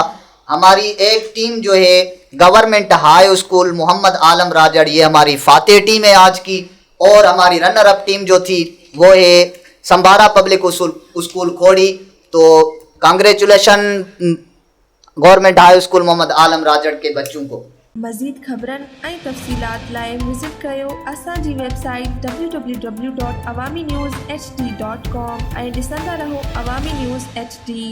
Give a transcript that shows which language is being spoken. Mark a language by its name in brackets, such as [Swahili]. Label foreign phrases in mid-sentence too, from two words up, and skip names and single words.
[Urdu] ہماری ایک ٹیم جو ہے گورنمنٹ ہائی اسکول محمد عالم راجڑ، یہ ہماری فاتح ٹیم ہے آج کی، اور ہماری رنر اپ ٹیم جو تھی وہ ہے سمبھارا پبلک اسکول کھوڑی۔ تو کانگریچولیشن گورنمنٹ ہائی اسکول محمد عالم راجڑ کے بچوں کو۔ [Sindhi] مزید خبرن ऐं तफ़सीलात लाइ विज़िट कयो असांजी वेबसाइट www.awamiNewsHD.com ऐं ॾिसंदा रहो अवामी न्यूज़ HD।